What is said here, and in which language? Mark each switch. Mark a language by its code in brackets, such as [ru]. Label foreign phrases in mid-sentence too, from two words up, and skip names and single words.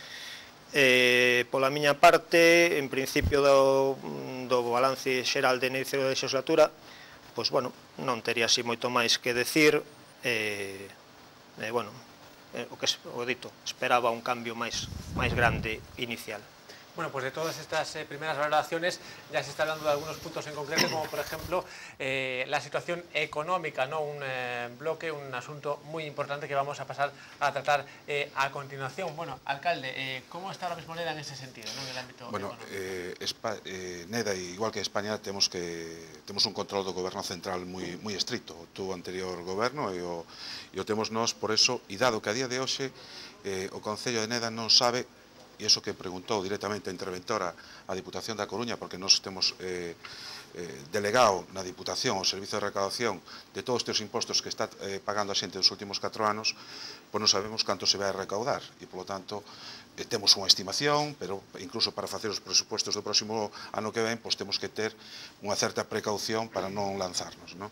[gl] Pola miña parte, en principio do balance xeral de inicio da legislatura, pois, bueno, non tería así moito máis que decir, bueno, o dito, esperaba un cambio máis grande inicial. [es] Bueno, pues de todas estas primeras valoraciones ya se está hablando de algunos puntos en concreto, como por ejemplo la situación económica, ¿no? Un bloque, un asunto muy importante que vamos a pasar a tratar a continuación. Bueno, alcalde, ¿cómo está ahora mismo Neda en ese sentido, ¿no? En el ámbito económico? [gl] Neda, igual que España, temos un control do goberno central moi estricto. Tuvo anterior goberno e o temos nós por eso, e dado que a día de hoxe o Concello de Neda non sabe, e iso que preguntou directamente a interventora a Diputación da Coruña, porque nós temos delegado na Diputación o Servizo de Recaudación de todos estes impostos que está pagando a xente nos últimos 4 anos, pois non sabemos canto se vai a recaudar e, polo tanto, temos unha estimación, pero incluso para facer os presupuestos do próximo ano que ven, pois temos que ter unha certa precaución para non lanzarnos, non?